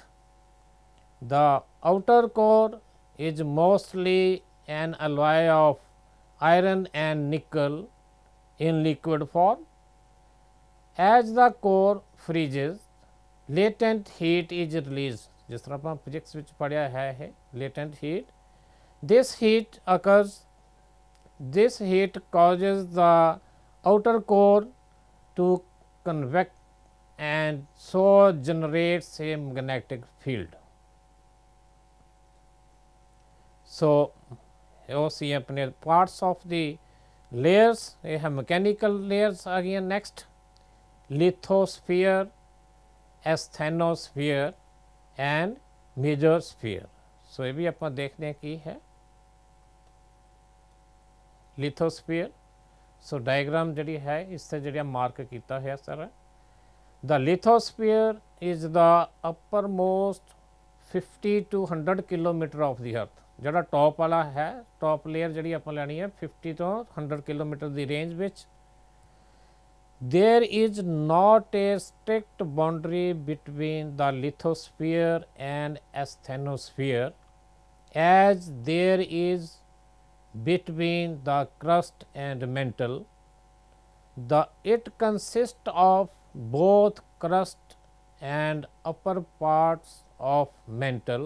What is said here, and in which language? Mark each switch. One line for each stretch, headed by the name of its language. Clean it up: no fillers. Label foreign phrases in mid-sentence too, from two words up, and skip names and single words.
English: The outer core is mostly an alloy of iron and nickel in liquid form. As the core freezes, latent heat is released.
Hindi: जिस तरह
Punjabi: ਆਪਾਂ ਫਿਜ਼ਿਕਸ ਵਿੱਚ ਪੜ੍ਹਿਆ ਹੈ ਇਹ
English: latent heat. This heat occurs, this heat causes the outer core to convect and so generates a magnetic field. So
Punjabi: ਉਹ ਸੀ ਆਪਣੇ
English: parts of the layers,
Punjabi: ਇਹ ਹੈ
English: mechanical layers
Punjabi: ਆ ਗਈਆਂ.
English: next lithosphere, asthenosphere and mesosphere.
Punjabi: ਸੋ ਇਹ ਵੀ ਆਪਾਂ ਦੇਖਦੇ ਹਾਂ ਕੀ ਹੈ lithosphere. ਸੋ ਡਾਇਗਰਾਮ ਜਿਹੜੀ ਹੈ ਇਸ ਤੇ ਜਿਹੜਾ ਮਾਰਕ ਕੀਤਾ ਹੋਇਆ ਸਾਰਾ.
English: The lithosphere is the uppermost 50 to 100 kilometer of the earth.
Punjabi: ਜਿਹੜਾ ਟੌਪ ਵਾਲਾ ਹੈ
English: top layer
Punjabi: ਜਿਹੜੀ ਆਪਾਂ ਲੈਣੀ ਹੈ 50 ਤੋਂ 100 ਕਿਲੋਮੀਟਰ ਦੀ ਰੇਂਜ ਵਿੱਚ.
English: There is not a strict boundary between the lithosphere and asthenosphere as there is between the crust and mantle. It consists of both crust and upper parts of mantle.